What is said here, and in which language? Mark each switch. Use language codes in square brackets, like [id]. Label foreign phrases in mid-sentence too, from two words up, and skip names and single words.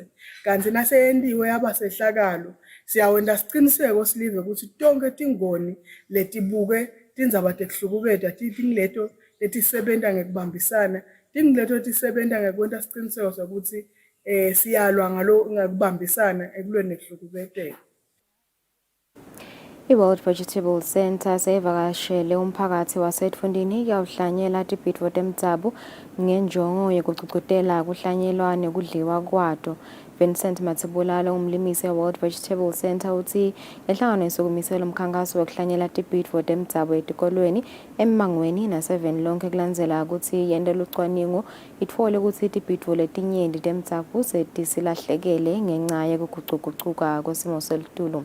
[ss] Kanti naseyentiwe yaba sehlakalo siyawenda siciniseko silive ukuthi tonke tingoni letibuke tindzaba tekuhlukubeta tingileto letisebenta ngekubambisana tingileto letisebenta ngekwenta siciniseko sokuthi siyalwa ngakubambisana ekulweni nekuhlukubeteka. I-World Vegetable Center sevakashele umphakathi waseTfundini yawuhlanyela tibhidvo temtsabu ngenjongo yekucucutela kuhlanyelwa kudliwa kwato. Vincent Matsibulala umlimisi we-World Vegetable Center uthi enhlangano isukumisela umkhankaso wokuhlanyela tibhidvo temtsabu etikolweni emangweni naseveni lonke kulandzela ukuthi yente lucwaningo itfole ukuthi tibhidvo letinyenti temtsabu setisilahlekele ngenca yekugucugucuka kwesimo selitulu.